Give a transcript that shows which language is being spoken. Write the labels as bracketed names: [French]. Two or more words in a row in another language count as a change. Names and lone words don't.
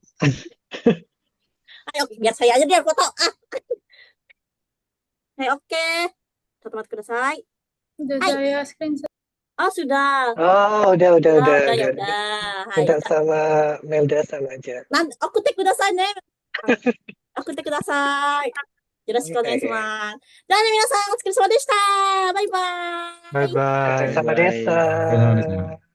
[Indonesian] Ayo, biar saya aja dia foto. Ayo, oke. Satu kudasai. Udah saya screenshot. Oh, sudah. Oh, udah, Ya udah. udah. Hai, Minta udah. sama Melda sama aja. Nanti aku take [Japanese] くださいね. [Indonesian] Aku take kudasai. [Japanese] よろしくお願いしはいはい。ます。じゃあね、皆さん、お疲れ様でした。バイバーイ。 Bye お疲れ bye. 様でし Bye. た。